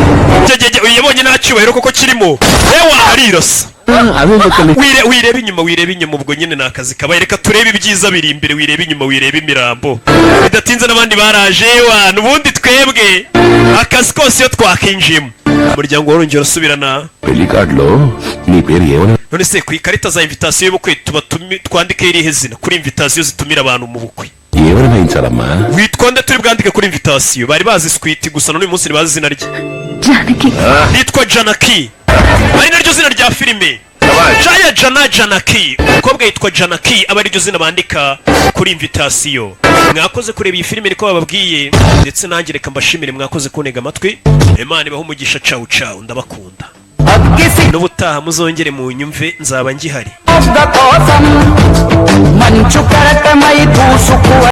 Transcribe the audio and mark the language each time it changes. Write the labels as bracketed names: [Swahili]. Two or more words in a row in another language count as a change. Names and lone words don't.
[Kinyarwanda] uyabonye nta cyubahiro koko kirimo ewa arirasa wireba inyuma ubwo nyine ni akazi kabaye reka turebe ibyiza biri imbere wireba inyuma wireba imirambo bidatinze n'abandi baraje ewa n'ubundi twebwe akazi kose iyo twakinjiyemo umuryango warongera usubirana [Telugu] పెళ్లి కార్డులో నీ పేరు ఏమని [Kinyarwanda] none se ku ikarita za invitation y'ubukwe tuba twandike irihe zina kuri invitation zitumira abantu mu bukwe [Telugu] ఏమని రాయించాలమ్మా [Kinyarwanda] witwa nde turi bwandike kuri invitation bari bazi sweet gusa none uyu munsi ntibazi izina rye [Telugu] జానకి [Kinyarwanda] nitwa Janaki ari naryo zina rya filime Janaki umukobwa yitwa Janaki aba ariryo zina bandika kuri invitation mwakoze kureba iyi filime niko bababwiye ndetse nanjye reka mbashimire mwakoze kuntega amatwi Imana ibahe umugisha cawu cawu ndabakunda n'ubutaha muzongere mu nyumve nzaba ngihari [Telugu] మంచు కరకమై పూసుకు